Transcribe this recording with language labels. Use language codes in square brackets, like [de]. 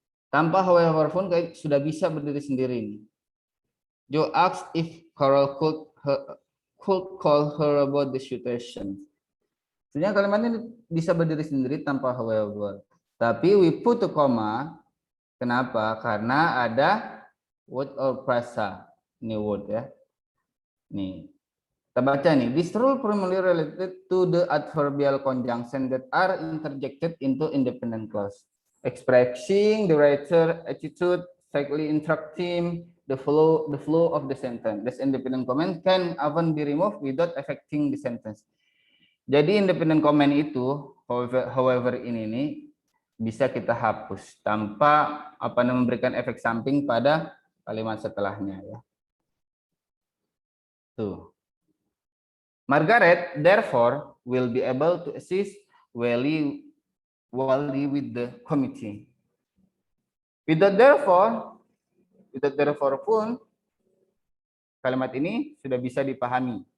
[id] Tanpa however pun sudah bisa berdiri sendiri. [en] Joe asks if Carol could call her about the situation. [id] Sebenarnya kalimat ini bisa berdiri sendiri tanpa however. Tapi [en] we put a comma. [id] Kenapa? Karena ada word or phrase. Ini word ya. Nih. Kita baca nih, [en] this rule primarily related to the adverbial conjunction that are interjected into independent clause, expressing the writer attitude, slightly interrupting the flow of the sentence. This independent comment can often be removed without affecting the sentence. [id] Jadi independent comment itu, however ini bisa kita hapus tanpa memberikan efek samping pada kalimat setelahnya ya. Tuh. [en] Margaret therefore will be able to assist Wally with the committee. [id] Without therefore pun kalimat ini sudah bisa dipahami.